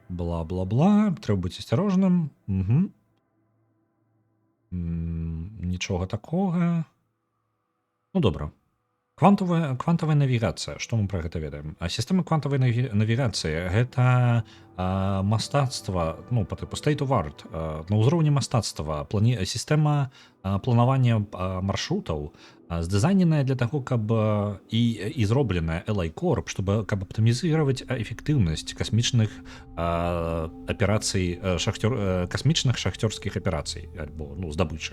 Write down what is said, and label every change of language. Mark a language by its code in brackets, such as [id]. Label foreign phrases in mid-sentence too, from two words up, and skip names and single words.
[be] Бла-бла-бла. Трэба быць асцярожным. Нічога такога. Ну, добра. Квантавая навігацыя. Што мы пра гэта ведаем? Сістэма квантавай навігацыі — гэта мастацтва, па тыпу [en] state of art, [be] на ўзроўні мастацтва, сістэма планавання маршрутаў, здызайненая для таго, каб і зробленая LA Corp, каб аптымізаваць эфектыўнасць касмічных аперацый, касмічных шахцёрскіх аперацый альбо здабычы.